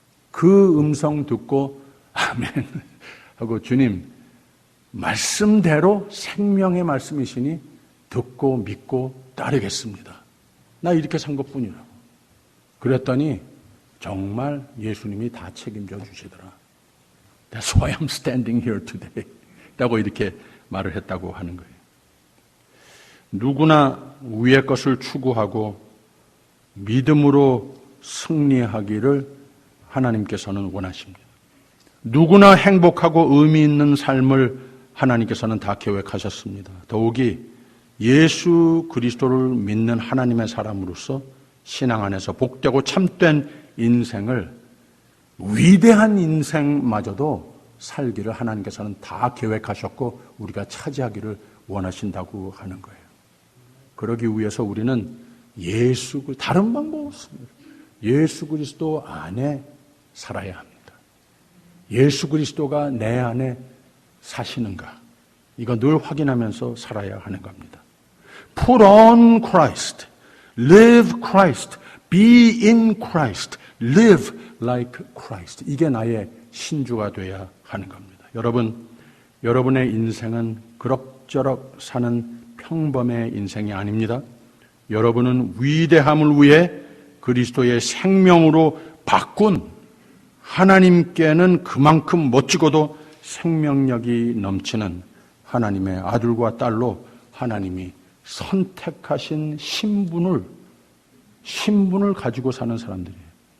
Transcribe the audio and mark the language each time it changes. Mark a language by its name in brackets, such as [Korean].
[Korean] 그 음성 듣고 아멘 하고 주님 말씀대로 생명의 말씀이시니 듣고 믿고 따르겠습니다. 나 이렇게 산 것뿐이라고. 그랬더니 정말 예수님이 다 책임져 주시더라. [English] That's why I'm standing here today. [Korean] 라고 이렇게 말을 했다고 하는 거예요. 누구나 위의 것을 추구하고 믿음으로 승리하기를 하나님께서는 원하십니다. 누구나 행복하고 의미 있는 삶을 하나님께서는 다 계획하셨습니다. 더욱이 예수 그리스도를 믿는 하나님의 사람으로서 신앙 안에서 복되고 참된 인생을, 위대한 인생마저도 살기를 하나님께서는 다 계획하셨고 우리가 차지하기를 원하신다고 하는 거예요. 그러기 위해서 우리는 다른 방법 없습니다. 예수 그리스도 안에 살아야 합니다. 예수 그리스도가 내 안에 사시는가? 이거 늘 확인하면서 살아야 하는 겁니다. [English] Put on Christ, live Christ, be in Christ, live like Christ. [Korean] 이게 나의 신주가 돼야 하는 겁니다. 여러분, 여러분의 인생은 그럭저럭 사는 평범의 인생이 아닙니다. 여러분은 위대함을 위해 그리스도의 생명으로 바꾼 하나님께는 그만큼 멋지고도 생명력이 넘치는 하나님의 아들과 딸로 하나님이 선택하신 신분을 가지고 사는 사람들이에요.